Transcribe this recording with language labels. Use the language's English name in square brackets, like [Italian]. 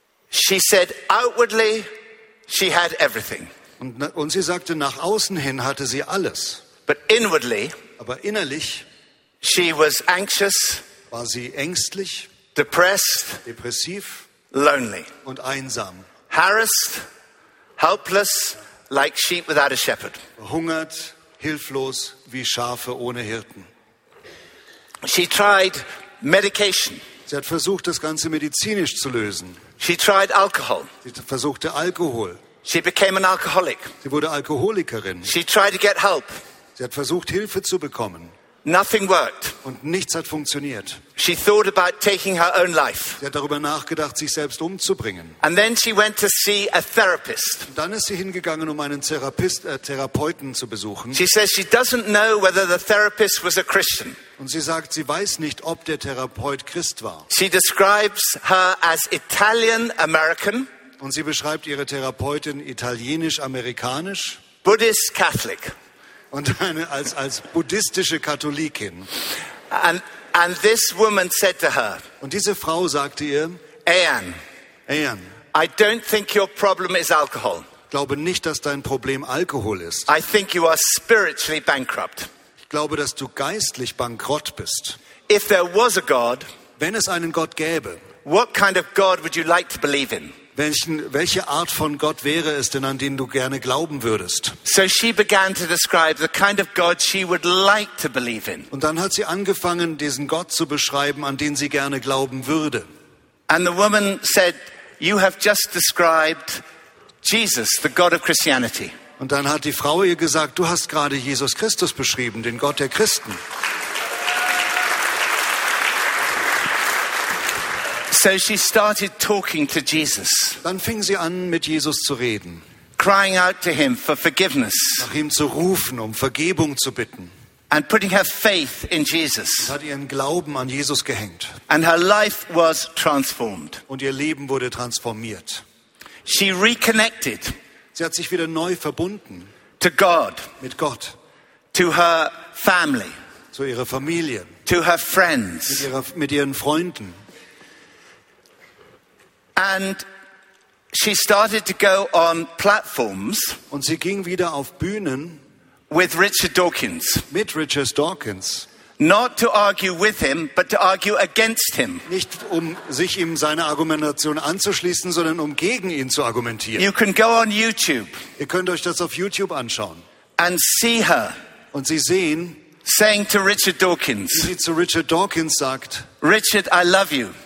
[English] She said, outwardly, she had everything. [German] Und sie sagte, nach außen hin hatte sie alles. [English] But inwardly, [German] aber innerlich, [English] she was anxious, [German] war sie ängstlich, [English] depressed, [German] depressiv, [English] lonely, [German] und einsam, [English] harassed, helpless, like sheep without a shepherd. [German] Hungert, hilflos, wie Schafe ohne Hirten. [English] She tried medication. [German] Sie hat versucht, das Ganze medizinisch zu lösen. [English] She tried alcohol. [German] Sie versuchte Alkohol. [English] She became an alcoholic. [German] Sie wurde Alkoholikerin. [English] She tried to get help. [German] Sie hat versucht, Hilfe zu bekommen. [English] Nothing worked. [German] Und nichts hat funktioniert. [English] She thought about taking her own life. [German] Sie hat darüber nachgedacht, sich selbst umzubringen. [English] And then she went to see a therapist. [German] Und dann ist sie hingegangen, um einen Therapeuten zu besuchen. [English] She says she doesn't know whether the therapist was a Christian. [German] Und sie sagt, sie weiß nicht, ob der Therapeut Christ war. [English] She describes her as Italian American. [German] Und sie beschreibt ihre Therapeutin italienisch-amerikanisch. [English] Buddhist Catholic. [German] Und eine, als buddhistische Katholikin. [English] And this woman said to her, [German] und diese Frau sagte ihr, [English] Ann, I don't think your problem is alcohol. [German] Glaube nicht, dass dein Problem Alkohol ist. [English] I think you are spiritually bankrupt. [German] Ich glaube, dass du geistlich bankrott bist. [English] If there was a God, [German] wenn es einen Gott gäbe, [English] what kind of God would you like to believe in? [German] Welche Art von Gott wäre es denn, an den du gerne glauben würdest? [English] So she began to describe the kind of God she would like to believe in. [German] Und dann hat sie angefangen, diesen Gott zu beschreiben, an den sie gerne glauben würde. [English] And the woman said, you have just described Jesus, the God of Christianity. [German] Und dann hat die Frau ihr gesagt, du hast gerade Jesus Christus beschrieben, den Gott der Christen. [English] So she started talking to Jesus. [German] Dann fing sie an, mit Jesus zu reden. [English] Crying out to him for forgiveness. [German] Nach ihm zu rufen, um Vergebung zu bitten. [English] And putting her faith in Jesus. [German] Sie hat ihren Glauben an Jesus gehängt. [English] And her life was transformed. [German] Und ihr Leben wurde transformiert. [English] She reconnected. [German] Sie hat sich wieder neu verbunden. [English] To God. [German] Mit Gott. [English] To her family. [German] Zu ihrer Familie. [English] To her friends. [German] Mit ihren Freunden. [English] And she started to go on platforms. [German] Und sie ging wieder auf Bühnen. [English] With Richard Dawkins. [German] Mit Richard Dawkins. [English] Not to argue with him, but to argue against him. [German] Nicht um sich ihm seine Argumentation anzuschließen, sondern um gegen ihn zu argumentieren. [English] You can go on YouTube. [German] Ihr könnt euch das auf YouTube anschauen. [English] And see her. [German] Und sie sehen. [English] Saying to Richard Dawkins. [German] Wie sie zu Richard Dawkins sagt. [English] Richard, I love you.